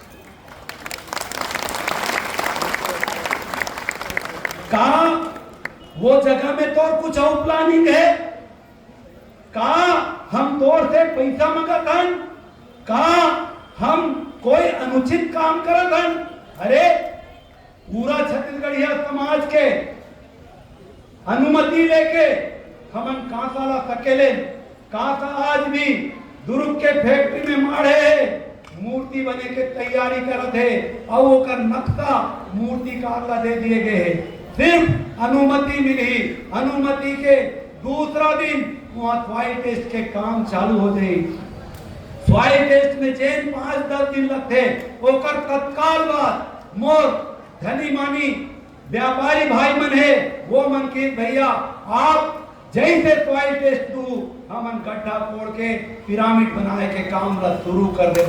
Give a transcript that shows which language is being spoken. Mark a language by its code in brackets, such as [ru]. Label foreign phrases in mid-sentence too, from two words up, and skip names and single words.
[hne] का वो जगह में तो कुछ और प्लानिंग है। कहा हम तोर से पैसा मंगत हन, कहा हम कोई अनुचित काम करत हन। अरे पूरा छत्तीसगढ़िया समाज के अनुमति लेके हमन कांसा ला सकेले। कांसा आज भी दुर्ग के फैक्ट्री में माढ़े मूर्ति बने के तैयारी करत है और ओकर नक्शा मूर्तिकार ला दे दिए गए है। सिर्फ अनुमति मिली, अनुमति के दूसरा दिन वहां [en] soil test [hne] के काम चालू हो गए। [en] soil test [hne] में चेन 5-10 दिन लगते, ओकर तत्काल बाद मोर धनी मानी व्यापारी भाई मन है वो मन की भैया आप जैसे [en] soil test [hne] दू हमन गड्ढा फोड़ के पिरामिड बनाए के काम ला शुरू कर देबो।